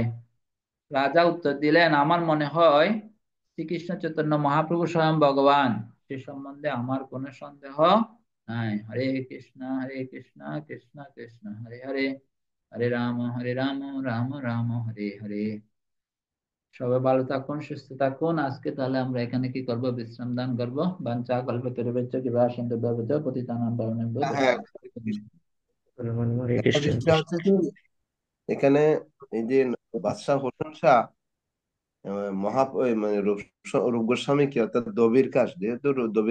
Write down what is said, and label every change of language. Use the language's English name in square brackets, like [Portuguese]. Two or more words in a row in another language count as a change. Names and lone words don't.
[Bangla] রাজা উত্তর দিলেন, আমার মনে হয় শ্রীকৃষ্ণ চৈতন্য মহাপ্রভু স্বয়ং ভগবান, সে সম্বন্ধে আমার কোনো সন্দেহ নাই। [Sanskrit] হরে কৃষ্ণ কৃষ্ণ কৃষ্ণ হরে হরে, হরে রাম রাম রাম হরে হরে। [Bangla] সবাই ভালো থাকুন, সুস্থ থাকুন। আজকে তাহলে আমরা এখানে কি করব? বিশ্রাম দান করবো। [Sanskrit] বাঞ্ছা কল্পতরুভ্যশ্চ কৃপা সিন্ধুভ্যেব পতিতানাং পাবনেভ্যো [Bangla] হ্যাঁ, হরে একটা কৃষ্ণ। বিষয় হচ্ছে যে এখানে এই যে বাদশাহ হোসেন শাহ মহা ওই মানে রূপ গোস্বামী কি অর্থাৎ দবির কাশ, যেহেতু